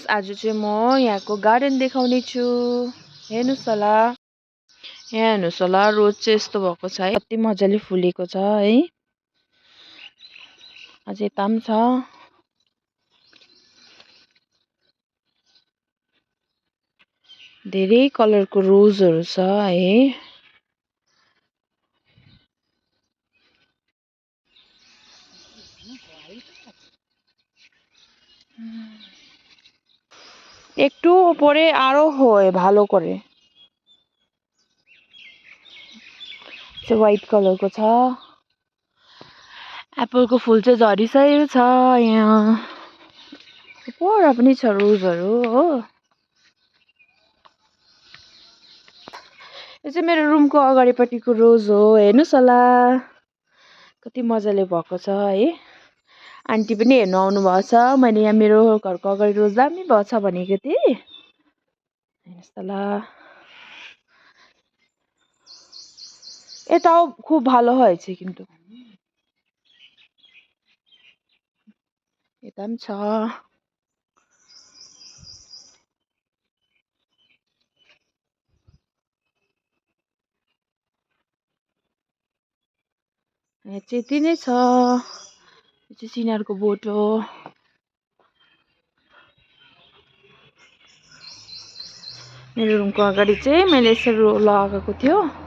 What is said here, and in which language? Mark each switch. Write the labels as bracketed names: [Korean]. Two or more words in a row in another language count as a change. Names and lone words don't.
[Nepali] आज चाहिँ म यहाँको गार्डन देखाउने छु। हेर्नुस् होला, यहाँ हेर्नुस् होला, रोज चाहिँ यस्तो भएको छ है, कति मजाले फुलेको छ है। अझै यता पनि छ। धेरै कलरको रोजहरू छ है। [Bangla] একটু উপরে আরো হয় ভালো করে। [Nepali] चाहिँ [English] white colorको [Nepali] छ। एप्पलको फुल चाहिँ झरिसकेको छ यहाँ। पर पनि छ रोजहरू हो। यो चाहिँ मेरो रुमको अगाडिपट्टिको रोज हो, हेर्नुस् होला कति मजाले भएको छ है। आन्टी पनि हेर्नु आउनु भएको छ। मैले यहाँ मेरो घरको अगाडि रोज दामी भएको छ भनेको थिएँ। हेर्नुस् होला, [Bangla] এটাও খুব ভালো হয়েছে কিন্তু। [Nepali] এটা पनि छ। यहाँ चाहिँ यति नै छ। यो चाहिँ सिनारको बोट हो। मेरो रुमको अगाडि चाहिँ मैले यसरी लगाएको थियो।